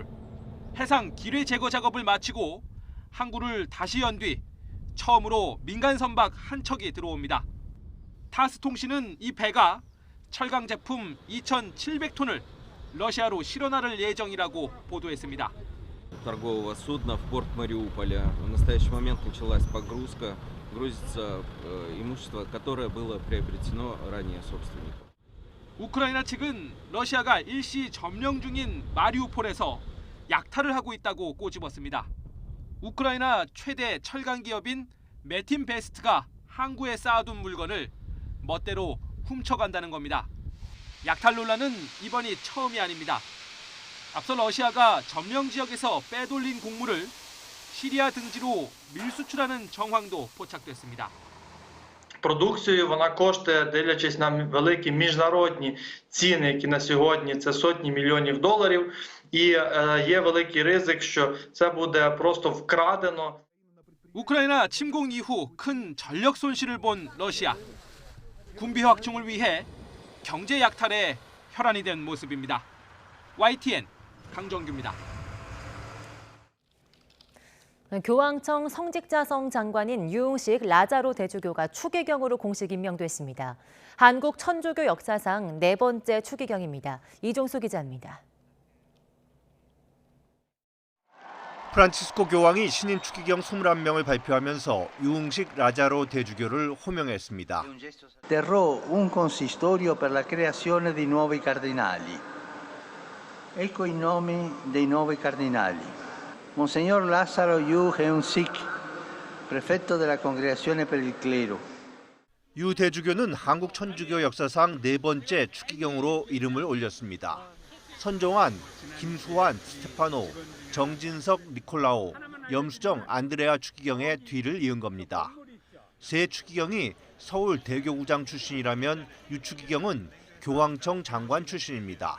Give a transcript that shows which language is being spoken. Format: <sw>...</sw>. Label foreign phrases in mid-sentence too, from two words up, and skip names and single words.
<ko>해상 기뢰 제거 작업을 마치고 항구를 다시 연 뒤 처음으로 민간 선박 한 척이 들어옵니다. 타스 통신은 이 배가 철강 제품 2,700톤을 러시아로 실어나를 예정이라고 보도했습니다.</ko> <ru>торгового судна в порт Мариуполя. В настоящий момент началась погрузка. Грузится имущество, которое было приобретено ранее собственником.</ru> <ko>우크라이나 측은 러시아가 일시 점령 중인 마리우폴에서 약탈을 하고 있다고 꼬집었습니다. 우크라이나 최대 철강 기업인 메틴베스트가 항구에 쌓아둔 물건을 멋대로 훔쳐간다는 겁니다. 약탈 논란은 이번이 처음이 아닙니다. 앞서 러시아가 점령 지역에서 빼돌린 곡물을 시리아 등지로 밀수출하는 정황도 포착됐습니다.</ko> <uk>Продукцію вона коштує, дивлячись на великі міжнародні ціни, які на сьогодні це сотні мільйонів доларів, і є великий ризик, що це буде просто вкрадено.</uk> <ko>우크라이나 침공 이후 큰 전력 손실을 본 러시아. 군비 확충을 위해 경제 약탈에 혈안이 된 모습입니다. YTN 강정규입니다. 교황청 성직자성 장관인 유흥식 라자로 대주교가 추기경으로 공식 임명됐습니다. 한국 천주교 역사상 4번째 추기경입니다. 이종수 기자입니다. 프란치스코 교황이 신임 추기경 21명을 발표하면서 유흥식 라자로 대주교를 호명했습니다.</ko> <it>Terrò un consistorio per la creazione di nuovi cardinali. Ecco i nomi dei nuovi cardinali. Monsignor Lazzaro Yu Heung-sik, prefetto della Congregazione per il Clero.</it> <ko>유 대주교는 한국 천주교 역사상 4번째 추기경으로 이름을 올렸습니다. 선종환, 김수환, 스테파노, 정진석, 니콜라오, 염수정, 안드레아 추기경의 뒤를 이은 겁니다. 세 추기경이 서울 대교구장 출신이라면 유 추기경은 교황청 장관 출신입니다.</ko>